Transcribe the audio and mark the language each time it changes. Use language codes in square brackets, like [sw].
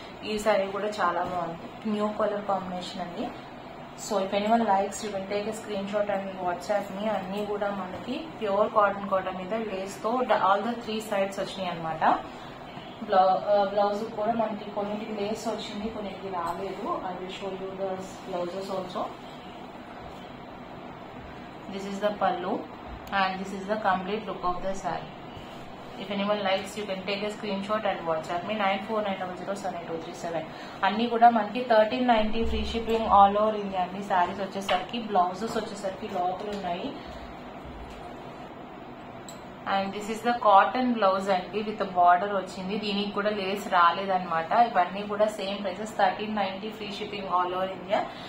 [te] ఈ శారీ కూడా చాలా బాగుంది, న్యూ కలర్ కాంబినేషన్ అండి. [en] So if anyone likes, you can take a screenshot and WhatsApp me. [te] అన్ని కూడా మనకి ప్యూర్ కాటన్ కోటా మీద లేస్ తో ఆల్ ద 3 sides వచ్చినాయి అనమాట. బ్లౌజ్ కూడా మనకి కొన్నిటికి లేస్ వచ్చింది, కొన్నిటికి రాలేదు. [en] I will show you the blouses also. This is the pallu and this is the complete look of the saree. If anyone likes, you can take a screenshot and WhatsApp me 9490078237. [te] అన్ని కూడా మనకి 1390 [en] free shipping all over India [te] అండి. సారీస్ వచ్చేసరికి blouses వచ్చేసరికి లోపల ఉన్నాయి. [en] And this is the cotton blouse అండి with border వచ్చింది. [te] దీనికి కూడా లేస్ రాలేదన్నమాట. ఇవన్నీ కూడా same prices, 1390 [en] Free shipping all over India.